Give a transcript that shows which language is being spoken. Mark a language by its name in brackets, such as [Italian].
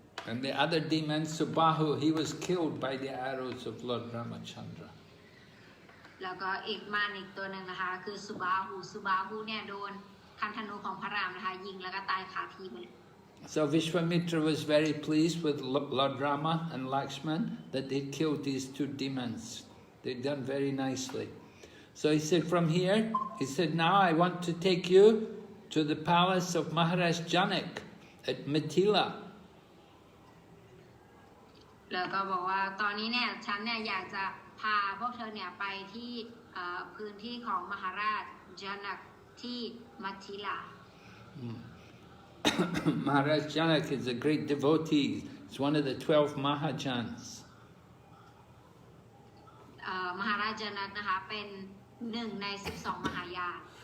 [English] And the other demon, Subahu, he was killed by the arrows of Lord Ramachandra. [Thai] แล้วก็อีกมารอีกตัวหนึ่งนะคะคือสุบาหูเนี่ยโดนคันธนูของพระรามนะคะยิงแล้วก็ตายคาที่ไปเลย [English] So Vishwamitra was very pleased with Lord Rama and Lakshman that they killed these 2 demons. They'd done very nicely. So he said, from here, he said, now I want to take you to the palace of Maharaja Janak at Mithila. [Thai] แล้วก็บอกว่าตอนนี้เนี่ยฉันเนี่ยอยากจะพาพวกเธอเนี่ยไปที่พื้นที่ของมหาราชจานักที่มัทธิลา [English] Maharaj Janak is a great devotee. He's one of the 12 Mahajans. [Thai] มหาราชจานักนะคะเป็น1 ใน 12 มหายาน